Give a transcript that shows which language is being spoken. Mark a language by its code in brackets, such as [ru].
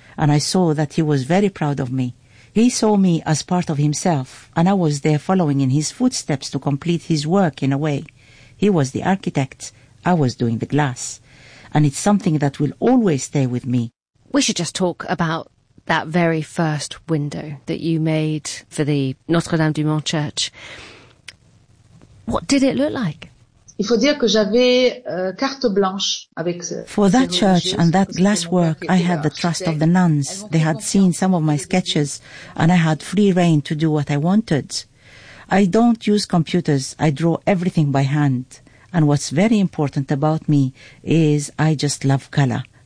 [en] And I saw that he was very proud of me. He saw me as part of himself, and I was there following in his footsteps to complete his work in a way. He was the architect. I was doing the glass. And it's something that will always stay with me. We should just talk about that very first window that you made for the Notre-Dame du Mont Church. What did it look like? [fr] Il faut dire que j'avais carte blanche avec [en] For that church and that glasswork, I had the trust of the nuns. They had seen some of my sketches, and I had free rein to do what I wanted. I don't use computers. I draw everything by hand. And what's very important about me is I just love color.